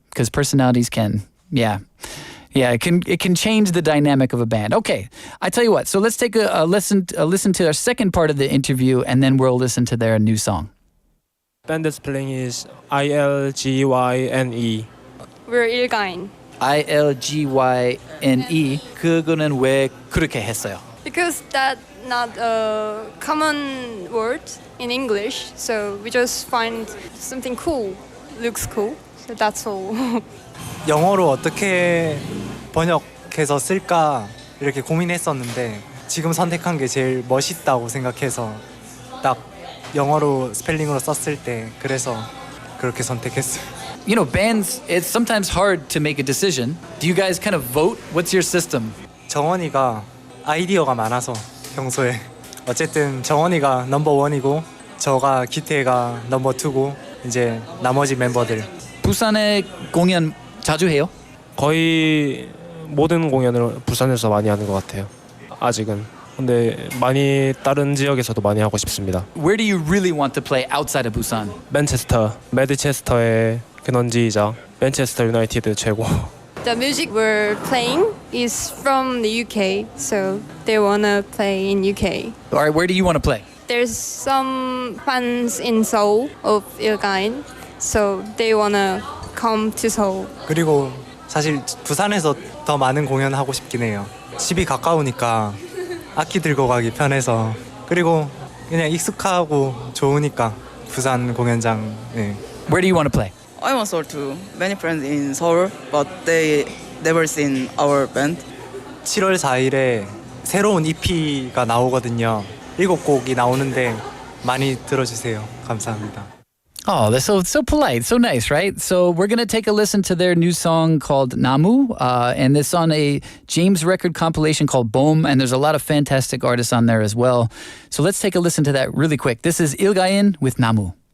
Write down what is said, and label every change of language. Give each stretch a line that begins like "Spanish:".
English: Because personalities can, it can change the dynamic of a band. Okay, I tell you what. So let's take a listen to our second part of the interview, and then we'll listen to their new song. Band that's playing is ILGYNE. We're Ilgain. ILGYNE.
Korean: 그거는 왜 그렇게 했어요?
English: Because that's not a common word in English, so we just find something cool, looks cool. So that's all.
Korean: 영어로 어떻게 번역해서 쓸까 이렇게 고민했었는데 지금 선택한 게 제일 멋있다고 생각해서 딱 영어로 스펠링으로 썼을 때 그래서 그렇게 선택했어요.
English: You know, bands, it's sometimes hard to make a decision. Do you guys kind of vote? What's your system?
Korean: 정원이가 아이디어가 많아서 평소에 어쨌든 정원이가 넘버 원이고 저가 기태가 넘버 투고 이제 나머지 멤버들. 부산에 공연 자주 해요? 거의 모든 공연을 부산에서 많이 하는 것 같아요. 아직은. 근데 많이 다른 지역에서도 많이 하고 싶습니다.
English: Where do you really want to play outside of Busan?
Korean: 맨체스터, 매드체스터의 근원지이자 맨체스터 유나이티드 최고.
English: The music we're playing is from the UK, so they wanna play in UK. All right, where do you want to play? There's some fans in Seoul of Ilgain, so they wanna come to Seoul.
Korean: 그리고 사실 부산에서 더 많은 공연 하고 싶긴 해요. 집이 가까우니까 악기 들고 가기 편해서 그리고 그냥 익숙하고 좋으니까 부산 공연장. 네.
English: Where do you want to play? I want Seoul too. Many friends in Seoul, but they never seen our band.
Korean: 7월 4일에 새로운 EP가 나오거든요. 7곡이 나오는데 많이 들어주세요. 감사합니다.
English: Oh, that's so polite, so nice, right? So we're gonna take a listen to their new song called Namu, and it's on a James record compilation called Boom, and there's a lot of fantastic artists on there as well. So let's take a listen to that really quick. This is Ilgain with Namu.